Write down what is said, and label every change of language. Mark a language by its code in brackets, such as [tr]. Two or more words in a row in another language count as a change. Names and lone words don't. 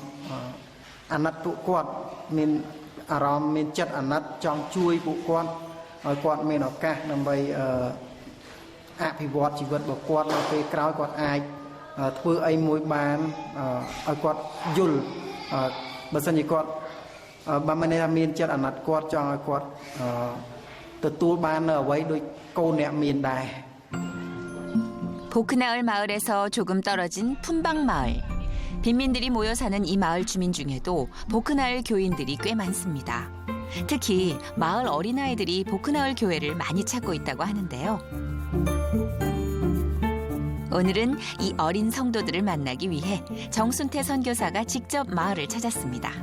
[km] អាណិតពួកគាត់មានអារម្មណ៍មានចិត្តអាណិតចង់ជួយពួកគាត់ឲ្យគាត់មានឱកាសដើម្បីអភិវឌ្ឍជីវិតរបស់គាត់នៅពេលក្រោយគាត់អាចធ្វើអីមួយបានឲ្យគាត់យល់បើសិនជាគាត់បើមិនថាមានចិត្តអាណិតគាត់ចង់ឲ្យគាត់ទទួលបាននៅអ្វីដូចកូនអ្នកមានដែរ [ko] 보크나을 마을에서 조금 떨어진 푼방 마을. 빈민들이 모여 사는 이 마을 주민 중에도 보크나을 교인들이 꽤 많습니다. 특히 마을 어린아이들이 보크나을 교회를 많이 찾고 있다고 하는데요. 오늘은 이 어린 성도들을 만나기 위해 정순태 선교사가 직접 마을을 찾았습니다.